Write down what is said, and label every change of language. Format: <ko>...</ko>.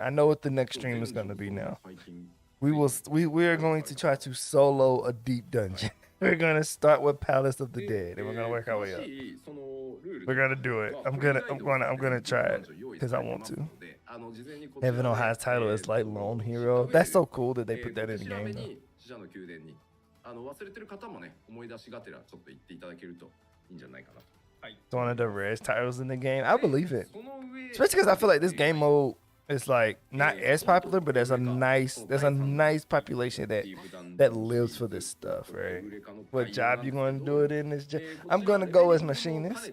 <en>I know what the next stream is gonna be now. We are going to try to solo a deep dungeon. We're gonna start with Palace of the Dead, and we're gonna work our way up. We're gonna do it. I'm gonna try it because I want to. Heaven on High's title is like Lone Hero. That's so cool that they put that in the game. Though.</en> <ja>死者の宮殿に忘れてる方もね、思い出しがてらちょっと言っていただけるといいんじゃないかな。</ja> <en>It's one of the rarest titles in the game. I believe it, especially because I feel like this game mode is like not as popular, but there's a nice population that lives for this stuff, right? What job you gonna do it in this job? I'm gonna go as machinist.</en>